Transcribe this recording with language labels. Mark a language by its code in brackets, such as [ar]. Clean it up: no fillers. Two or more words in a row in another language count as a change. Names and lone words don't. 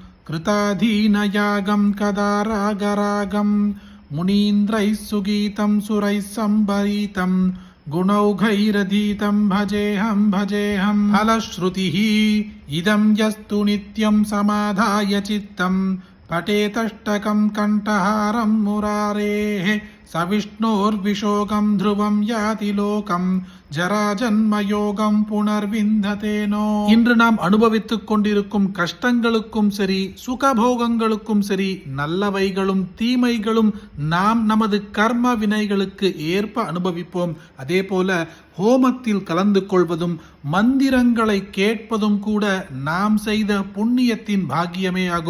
[sa] कृताधीनयागं कदारागरागं मुनीन्द्रैः सुगीतं सुरैः सम्भरीतं गुणौघैरधीतं भजेहं फलश्रुतिः इदं यस्तु नित्यं समाधाय चित्तं पठेतष्टकं कण्ठहारं मुरारेः सविष्णोर्विशोकं ध्रुवं याति लोकं जराजन्मयोगम् पुनर्विन्दतेनो. [ta] இன்று நாம் அனுபவித்துக் கொண்டிருக்கும் கஷ்டங்களுக்கும் சரி, சுகபோகங்களுக்கும் சரி, நல்லவைகளும் தீமைகளும் நாம் நமது கர்ம வினைகளுக்கு ஏற்ப அனுபவிப்போம். அதே போல ஹோமத்தில் கலந்து கொள்வதும் மந்திரங்களை கேட்பதும் கூட நாம் செய்த புண்ணியத்தின் பாக்கியமே ஆகும்.